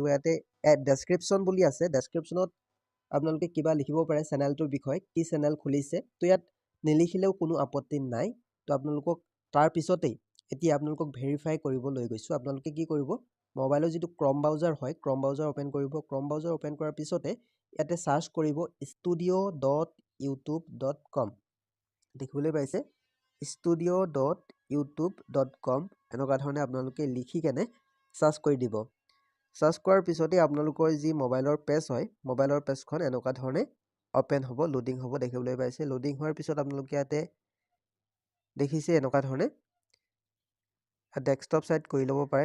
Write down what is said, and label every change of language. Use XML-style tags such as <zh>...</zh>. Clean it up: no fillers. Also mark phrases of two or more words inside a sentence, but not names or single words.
<as>ইয়াতে ডেছক্ৰিপশ্যন বুলি আছে, ডেছক্ৰিপশ্যনত আপোনালোকে কিবা লিখিব পাৰে চেনেলটোৰ বিষয়ে, কি চেনেল খুলিছে। তো ইয়াত নিলিখিলেও কোনো আপত্তি নাই। তো আপোনালোকক তাৰ পিছতেই এতিয়া আপোনালোকক ভেৰিফাই কৰিব লৈ গৈছোঁ। আপোনালোকে কি কৰিব, মোবাইলৰ যিটো</as> <en>Chrome browser</en> <as>হয়,</as> <en>Chrome browser open</en> <as>কৰিব।</as> <en>Chrome browser open</en> <as>কৰাৰ পিছতে ইয়াতে চাৰ্চ কৰিব studio.youtube.com। দেখিবলৈ পাইছে studio.youtube.com, এনেকুৱা ধৰণে আপোনালোকে লিখি কেনে চাৰ্চ কৰি দিব। চাৰ্চ কৰাৰ পিছতে আপোনালোকৰ যি</as> <en>mobile page</en> <as>হয়,</as> <en>mobile page</en> <as>এনেকুৱা ধৰণে অ'পেন হ'ব, লোডিং হ'ব। দেখিবলৈ পাইছে লোডিং হোৱাৰ পিছত আপোনালোকে ইয়াতে দেখিছে এনেকুৱা ধৰণে</as> <en>desktop site</en> <as>কৰি ল'ব পাৰে।</as>